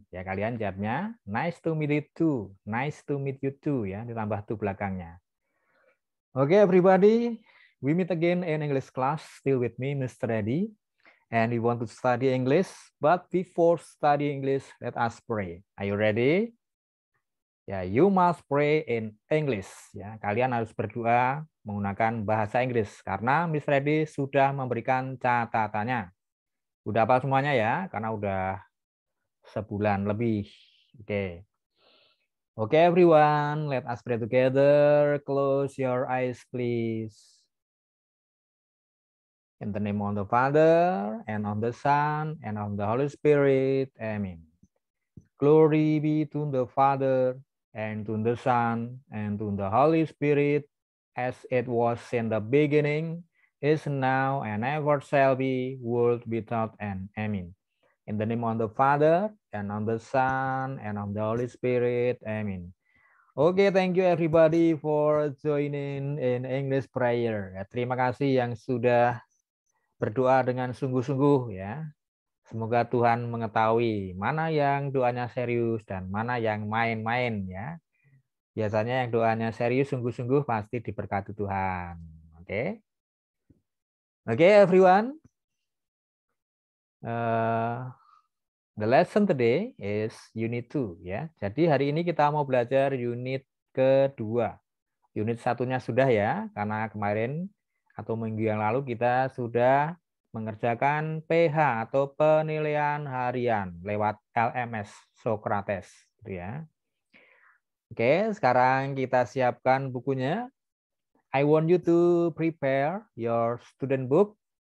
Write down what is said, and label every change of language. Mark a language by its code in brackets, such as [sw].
[id] Ya, kalian jawabnya [en] nice to meet you too. Nice to meet you too [id] ya, ditambah tuh belakangnya. [en] Okay, everybody, we meet again in English class. Still with me, Mr. Reddy, and we want to study English. But before studying English, let us pray. Are you ready? Ya, you must pray in English. [id] Ya, kalian harus berdoa menggunakan bahasa Inggris karena Mr. Reddy sudah memberikan catatannya. Udah apa semuanya ya? Karena udah sebulan lebih. Oke. [en] Okay, everyone, let us pray together. Close your eyes, please. In the name of the Father, and of the Son, and of the Holy Spirit. Amen. Glory be to the Father, and to the Son, and to the Holy Spirit, as it was in the beginning, is now, and ever shall be, world without end. Amen. In the name of the Father, and of the Son, and of the Holy Spirit. Amen. Okay, thank you everybody for joining in English prayer. [id] Ya, terima kasih yang sudah berdoa dengan sungguh-sungguh ya. Semoga Tuhan mengetahui mana yang doanya serius dan mana yang main-main ya. Biasanya yang doanya serius sungguh-sungguh pasti diberkati Tuhan. [en] Oke. Oke, everyone. The lesson today is unit 2 ya. [id] Jadi hari ini kita mau belajar unit kedua. Unit satunya sudah ya, karena kemarin atau minggu yang lalu kita sudah mengerjakan PH atau penilaian harian lewat LMS Socrates gitu ya. Oke, sekarang kita siapkan bukunya. [en] I want you to prepare your student book.